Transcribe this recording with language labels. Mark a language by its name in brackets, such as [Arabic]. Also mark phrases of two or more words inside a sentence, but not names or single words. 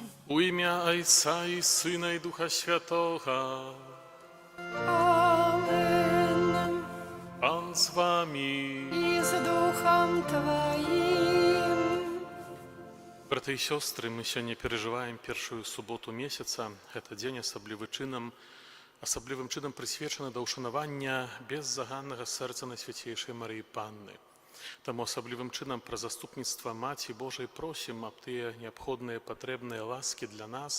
[Ukrainian] У ім'я Отця і Сина і Духа Святого. Amen. Пан з вами. [Russian] И с Духом Твоим. [Belarusian] Браты і сёстры, мы сёння перажываем першую суботу месяца. Гэта дзень асаблівым чынам прысвечаны да ўшанавання беззаганнага сэрца Найсвяцейшай Марыі Панны. Таму асаблівым чынам пра заступніцтва Маці Божай просім аб тыя неабходныя патрэбныя ласкі для нас.